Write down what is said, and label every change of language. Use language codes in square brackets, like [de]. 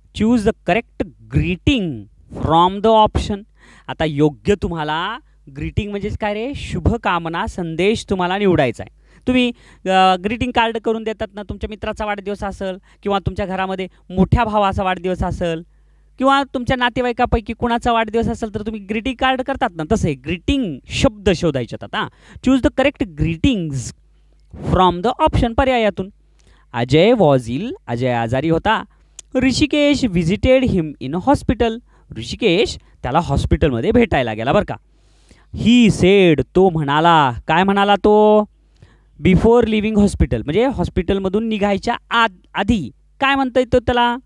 [en] Choose the correct greeting from the option. [mr] आता योग्य तुम्हाला ग्रीटिंग म्हणजेच काय रे? शुभकामना संदेश तुम्हाला निवडायचा आहे. तुम्ही ग्रीटिंग कार्ड करून देतात ना, तुमच्या मित्राचा वाढदिवस असेल किंवा तुमच्या घरामध्ये मोठ्या भावाचा वाढदिवस असेल किंवा तुमच्या नातेवाईकापैकी कुणाचा वाढदिवस असेल तर तुम्ही ग्रीटिंग कार्ड करतात ना, तसे ग्रीटिंग शब्द शोधायचे आता. [en] choose the correct greetings from the option [mr] पर्यायातून. [en] Ajay was ill, [mr] Ajay आजारी होता. Rishikesh [en] visited him in hospital, [mr] Rishikesh त्याला हॉस्पिटलमध्ये भेटायला गेला बरं का. [en] he said, [mr] तो म्हणाला. काय म्हणाला तो? [en] before leaving hospital [mr] म्हणजे हॉस्पिटलमधून निघायच्या आधी काय म्हणता येतं त्याला?